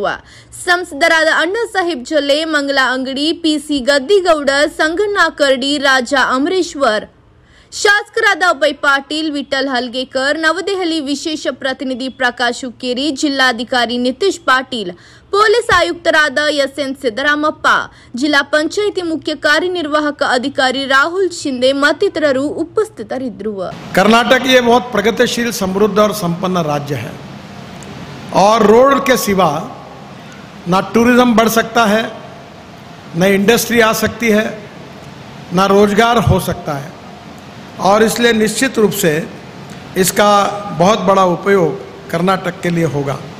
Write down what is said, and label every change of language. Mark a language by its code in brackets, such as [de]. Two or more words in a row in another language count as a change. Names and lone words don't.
[kn] ಸಂಸದರಾದ ಅಣ್ಣಾ ಸಾಹೇಬ್ ಜೊಲ್ಲೆ, ಮಂಗಲ ಅಂಗಡಿ, ಪಿಸಿ ಗದ್ದಿಗೌಡ, ಸಂಗಣ್ಣ ಕರಡಿ, ರಾಜ ಅಮರೇಶ್ವರ್, ಶಾಸಕರಾದ ಅಭಯ್ ಪಾಟೀಲ್, ವಿಠಲ್ ಹಲ್ಗೇಕರ್, ನವದೆಹಲಿ ವಿಶೇಷ ಪ್ರತಿನಿಧಿ ಪ್ರಕಾಶ್ ಹುಕ್ಕೇರಿ, ಜಿಲ್ಲಾಧಿಕಾರಿ ನಿತೀಶ್ ಪಾಟೀಲ್, ಪೊಲೀಸ್ ಆಯುಕ್ತರಾದ ಎಸ್ಎನ್ ಸಿದ್ದರಾಮಪ್ಪ, ಜಿಲ್ಲಾ ಪಂಚಾಯಿತಿ ಮುಖ್ಯ ಕಾರ್ಯನಿರ್ವಾಹಕ ಅಧಿಕಾರಿ ರಾಹುಲ್ ಶಿಂದೆ मತ್ತಿತರರು ಉಪಸ್ಥಿತರಿದ್ದರು. [hi] कर्नाटक ये बहुत प्रगतिशील, समृद्ध और संपन्न राज्य है और रोड के सिवा ना टूरिज्म बढ़ सकता है, न इंडस्ट्री आ सकती है, ना रोजगार हो सकता है और इसलिए निश्चित रूप से इसका बहुत बड़ा उपयोग कर्नाटक के लिए होगा.